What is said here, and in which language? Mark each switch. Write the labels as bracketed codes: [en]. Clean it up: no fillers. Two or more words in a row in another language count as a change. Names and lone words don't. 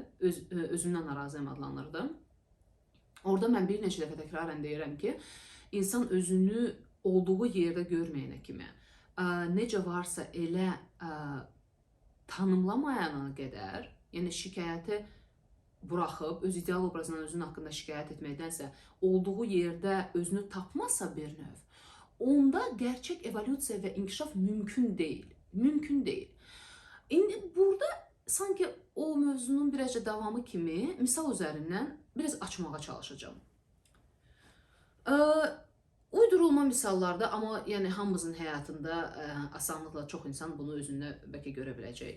[az] Özümdən narazıyam adlandırdım. Orada mən bir neçə dəfə təkrarən deyirəm ki, insan özünü olduğu yerdə görməyənə kimi, necə varsa elə tanımlamayana qədər, yəni şikayəti buraxıb, öz ideal obrazından özünün haqqında şikayət etməkdənsə, olduğu yerdə özünü tapmazsa bir növ, onda [tr] gerçek evolüsiya ve inkişaf mümkün değil. Mümkün değil. [az] İndi burada sanki o mövzunun birazca davamı kimi misal üzerinden biraz açmağa çalışacağım. Uydurulma misallarda ama yani hamımızın həyatında asanlıkla çox insan bunu özündə bəlkə görə biləcək.